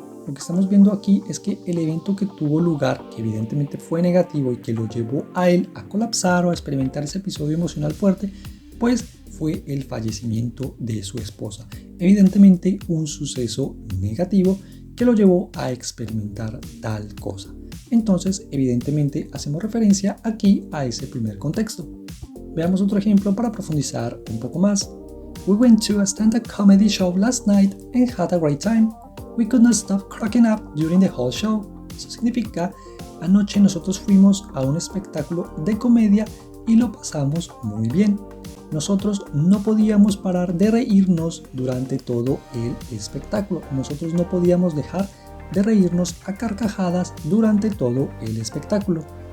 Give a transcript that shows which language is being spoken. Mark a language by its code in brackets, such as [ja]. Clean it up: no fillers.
[es] Lo que estamos viendo aquí es que el evento que tuvo lugar, que evidentemente fue negativo y que lo llevó a él a colapsar o a experimentar ese episodio emocional fuerte, pues fue el fallecimiento de su esposa. Evidentemente un suceso negativo que lo llevó a experimentar tal cosa. Entonces, evidentemente hacemos referencia aquí a ese primer contexto. Veamos otro ejemplo para profundizar un poco más. [en] We went to a stand-up comedy show last night and had a great time. We could not stop cracking up during the whole show. [es] Eso significa, anoche nosotros fuimos a un espectáculo de comedia y lo pasamos muy bien. Nosotros no podíamos parar de reírnos durante todo el espectáculo. Nosotros no podíamos dejar de reírnos a carcajadas durante todo el espectáculo.